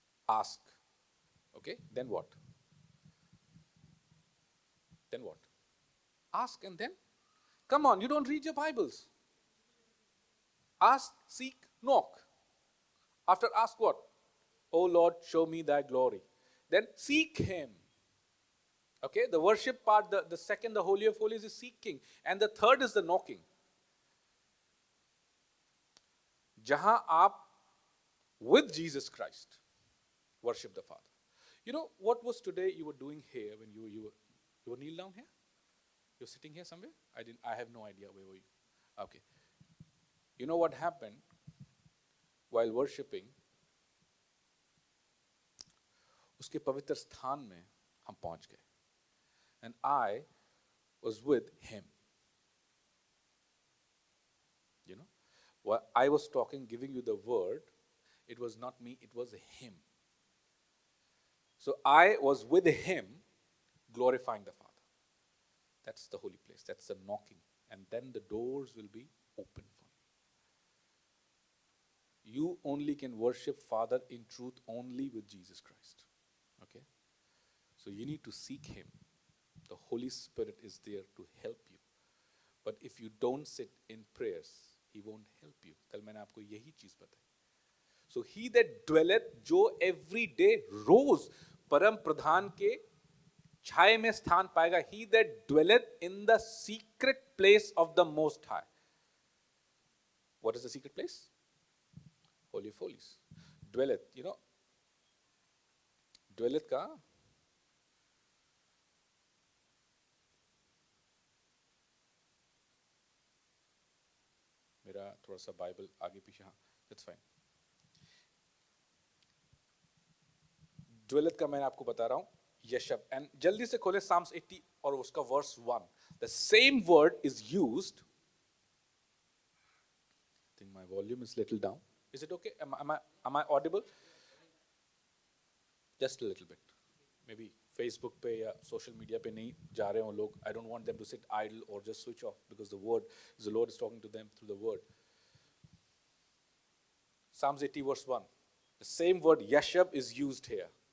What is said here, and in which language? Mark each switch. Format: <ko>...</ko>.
<en>Ask, okay, then what? Ask and then come on, you don't read your Bibles. Ask, seek, knock. After ask what? O Lord, show me thy glory. Then seek him. Okay, the worship part, the second, the holy of holies is seeking, and the third is the knocking.</en> <hi>Jahan aap</hi> <en>with Jesus Christ worship the Father. You know what was today you were doing here when you were kneel down here? You're sitting here somewhere? I have no idea where were you. Okay. You know what happened while worshiping?</en> <hi>उसके पवित्र स्थान में हम पहुंच गए.</hi> <en>And I was with him. You know, while I was talking, giving you the word, it was not me, it was him. So I was with him, glorifying the Father. That's the holy place, that's the knocking. And then the doors will be open for you. You only can worship Father in truth only with Jesus Christ. Okay? So you need to seek him. The Holy Spirit is there to help you. But if you don't sit in prayers, he won't help you.</en> <hi>कल मैंने आपको यही चीज बताई.</hi> <en>So he that dwelleth,</en> <hi>जो</hi> <en>every day</en> <hi>रोज परम प्रधान के छाये में स्थान पाएगा.</hi> <en>He that dwelleth in the secret place of the Most High. What is the secret place? Holy of Holies. Dwelleth, you know.</en> <hi>Dwelleth का मेरा थोड़ा सा बाइबल आगे पीछे, हाँ,</hi> <en>That's fine.</en> <hi>ड्वेलथ का मैं आपको बता रहा हूं, यशब. एंड जल्दी से खोले साम्स 80 और उसका verse 1.</hi> <en>The same word is used. I think my volume is little down. Is it okay? am I audible? Just a little bit.</en> <hi>Maybe Facebook पे या सोशल मीडिया पे नहीं जा रहे हो लोग.</hi> <en>I don't want them to sit idle or just switch off because the Lord is talking to them through the word. Psalms 80 verse 1. The same word yashab is used here.</en>